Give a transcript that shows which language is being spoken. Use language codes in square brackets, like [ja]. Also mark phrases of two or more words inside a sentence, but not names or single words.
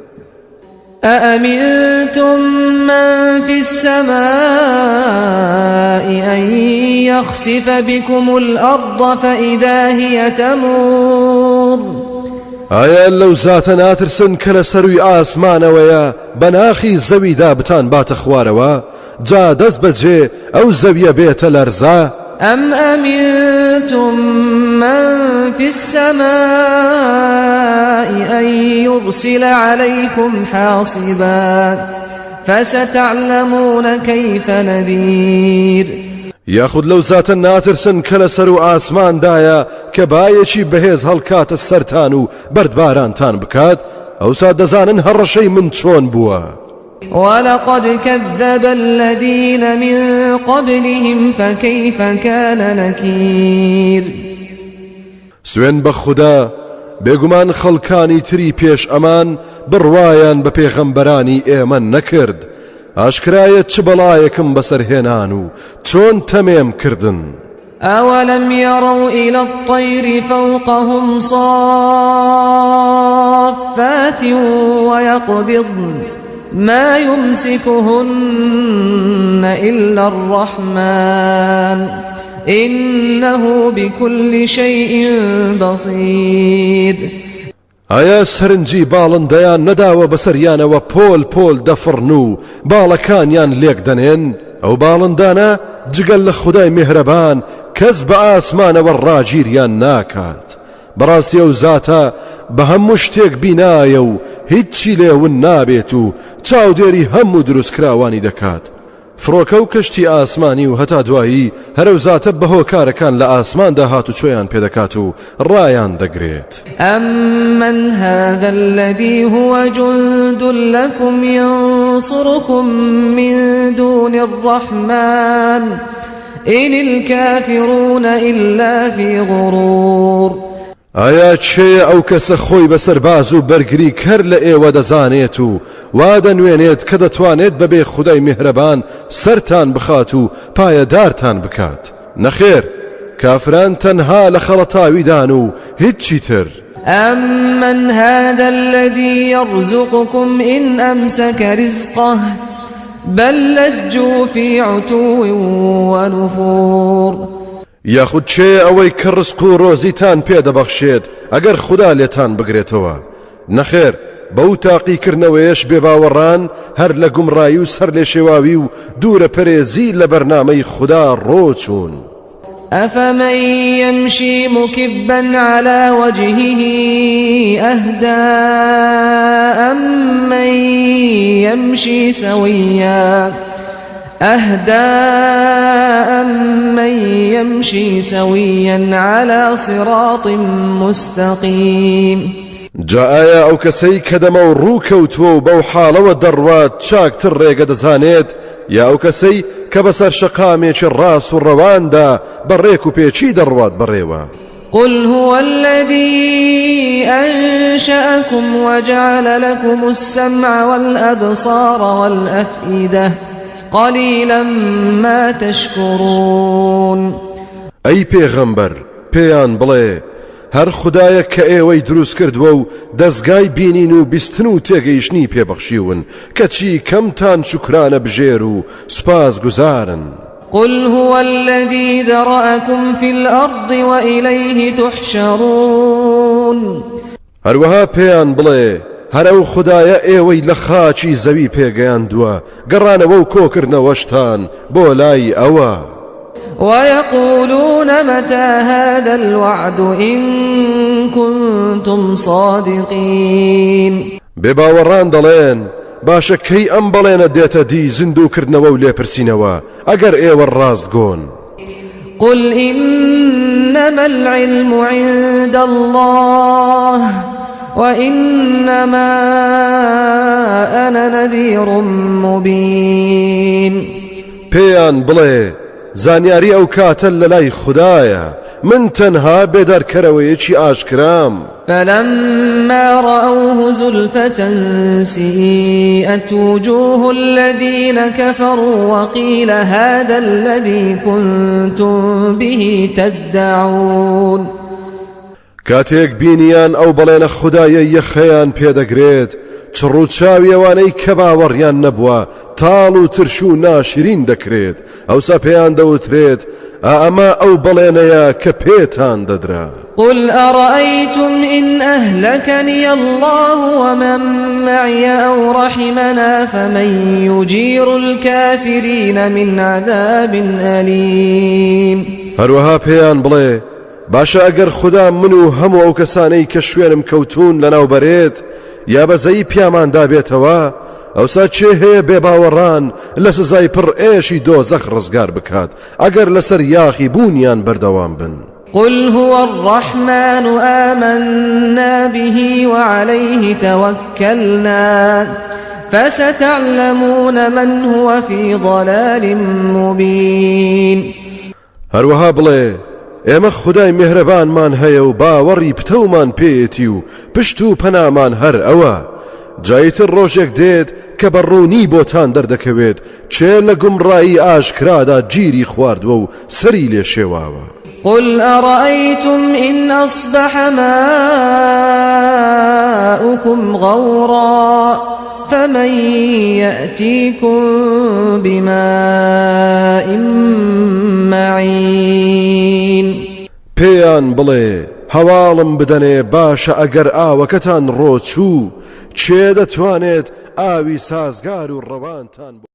[ar] أأمنتم من في السماء أن يخسف بكم الأرض فإذا هي تمور. [ckb] ئایا لەو زاتە ناترسن کە لە سەروی ئاسمانەوەیە بەناخی زەویدا بتان باتە خوارەوە جا دەست بەجێ ئەو زەویە بێتە لەرزە؟ [ar] أم أمنتم من في السماء أن يرسل عليكم حاصبا فستعلمون كيف نذير. [ckb] یاخود لەو زاتە ناترسن کە لە سەر و ئاسماندایە کە بایەکی بەهێز هەڵکاتە سەرتان و بەردبارانتان بکات ئەوسا دەزانن هەڕەشەی من چۆن بووە. [ar] ولقد كذب الذين من قبلهم فكيف كان نكير. [ckb] سوێن بە خوددا بێگومان خەڵکانی تری پێش ئەمان بڕوایان بە پێغەمبەرانی ئێمە نەکرد ئاشکرایە چ بەڵایەکم بەسەرهێنان و چۆن تەمێم کردن. [ar] أولم يروا إلى الطير فوقهم صافات ويقبضن ما يمسكهن إلا الرحمن إنه بكل شيء بصير. [ckb] ئایا سەرنجی باڵندەیان نەداوە بەسەریانەوە پۆل پۆل دەفڕن و باڵەکانیان لێک دەنێن ئەو باڵندانە جگەل لە خودای میهرەبان کەس بە ئاسمانەوە ڕاگیریان ناکات. بەڕاستی ئەو زاتە بە هەموو شتێک بینایە و هیچی لێون نابێت و چاودێری هەموو دروستکراوانی دەکات. فڕۆکە و کەشتی ئاسمانی و هەتا دوایی هەرەو زاتە بەهۆکارەکان لە ئاسماندا هاتوچۆیان پێدەکات و ڕایان دەگرێت. [ar] أمن هذا الذي هو جند لكم ينصركم من دون الرحمن إن الكافرون إلا في غرور. [ckb] ئایا چێ ئەو کەسە خۆی بەسەر باز و بەرگری کەر لە ئێوە دەزانێت و وا دەنوێنێت کە دەتوانێت بەبێ خودای میهرەبان سەرتان بخات و پایەدارتان بکات؟ نەخێر کافران تەنها لە خەڵەتاویدان و هیچی تر. [ar] أمن هذا الذي يرزقكم إن أمسك رزقه بل لجوا في عتو ونفور. [ckb] یاخود چێ ئەوەی کە ڕزق و ڕۆزیتان پێدەبەخشێت ئەگەر خوددا لێتان بگرێتەوە؟ نەخێر بەو تاقیکردنەوەیەش بێباوەڕان هەر لە گومڕایی و سەر لێ شێواوی و دوورە پەرێزی لە بەرنامەی خوددا ڕۆچوون. [ar] أفمن يمشي مكبا على وجهه أهدى أمن يمشي سويا على صراط مستقيم. [ckb] جا ئایا ئەو کەسەی کە دەمە و ڕووکەوتووە و بەو حاڵەوە دەڕوات چاکتر ڕێگە دەزانێت یا ئەو کەسەی کە بەسەر شەقامێکی ڕاست و ڕەواندا بەڕێک و پێچی دەڕوات بەڕێوە [ar] قل هو الذي أنشأكم وجعل لكم السمع والأبصار والأفئدة قليلا ما تشكرون [ckb] ئەی پێغەمبەر پێیان بڵێ هەر خودایە کە ئێوەی دروست کردووە و دەستگای بینین و بیستن و تێگەیشتنی پێبەخشیون کەچی کەمتان شکرانە بژێر و سوپاس گوزارن [ar] قل هو الذي ذرأكم في الأرض وإليه تحشرون [ckb] هەروەها پێیان بڵێ هەر ئەو خودایە ئێوەی لە خاچی زەوی پێگەیاندووە گەڕانەوە و کۆکردنەوەشتان بۆ لای ئەوە [ar] ويقولون متى هذا الوعد إن كنتم صادقين [ckb] بێباوەڕان دەڵێن باشە کەی ئەم بەڵێنە دێتە دی زیندووکردنەوە و لێپرسینەوە ئەگەر ئێوە ڕاستگۆن [ar] قل إنما العلم عند الله وإنما أنا نذير مبين [ckb] پێیان بڵێ زانیاری ئەو کاتە لەلای خودایە من تەنها بێدارکەرەوەیەکی ئاشکرام [ar] فلما رأوه زلفة سيئت وجوه الذين كفروا وقيل هذا الذي كنتم به تدعون [ckb] کاتێک بینیان ئەو بەڵێنە خودایە یەخەیان پێدەگرێت چڕ و چاویەوانەی کە باوەڕیان نەبووە تاڵ و ترش و ناشرین دەکرێت ئەوسا پێیان دەوترێت ئەمە ئەو بەڵێنەیە کە پێتان دەدرا [ar] قل أرأيتم إن أهلكني الله ومن معي أو رحمنا فمن يجير الكافرين من عذاب أليم [ckb] هەروەها پێیان بڵێ باشە ئەگەر خوددا من و هەموو ئەو کەسانەی کە شوێنم کەوتون لەناوبەرێت یا بەزەی پیاماندا بێتەوە ئەوسا چێ هەیە بێباوەڕان لە سزای پڕ ئێشی دۆزەخ ڕزگار بکات ئەگەر لەسەر یاخی بوونیان بەردەوام بن [ar] قل هو الرحمن آمنا به وعليه توكلنا فستعلمون من هو في ضلال مبين [ckb] هەروەها بڵێ ئێمە خودای میهرەبانمان هەیە و باوەڕی پتەومان پێیەتی و پشت و پەنامان هەر ئەوە جایتر ڕۆژێک دێت کە بەڕوونی بۆتان دەردەکەوێت چێ لە گومڕایی ئاشکرادا گیری خواردووە و سەری لێ شێواوە [ar] قل أرأيتم إن أصبح ماؤكم غورا فمن يأتيكم بماء معين [ckb] پێیان بڵێ هەواڵم بدەنێ باشە ئەگەر ئاوەکەتان ڕۆچوو چێ دەتوانێت ئاوی سازگار و ڕەوانتان